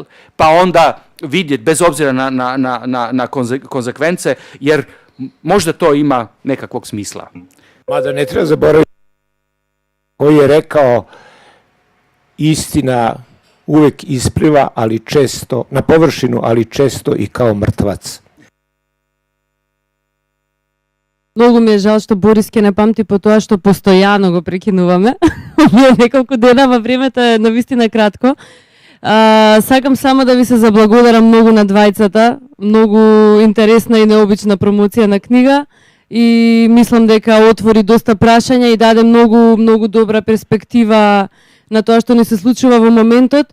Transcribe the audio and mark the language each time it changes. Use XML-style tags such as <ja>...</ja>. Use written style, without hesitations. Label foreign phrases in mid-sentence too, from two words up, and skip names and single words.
<sr>Pa onda vidjeti, bez obzira na konzekvence, jer možda to ima nekakvog smisla. Mada ne treba zaboraviti koji je rekao, istina uvek ispliva, ali često na površinu, ali često i kao mrtvac.</sr> <mk>Многу ми е жал што Борис ке не памти по тоа што постојано го прекинуваме. Неколку дена во времето е навистина кратко. Сакам само да ви се заблагодарам многу на двајцата. Многу интересна и необична промоција на книга и мислам дека отвори доста прашања и даде многу добра перспектива на тоа што ни се случува во моментот.</mk>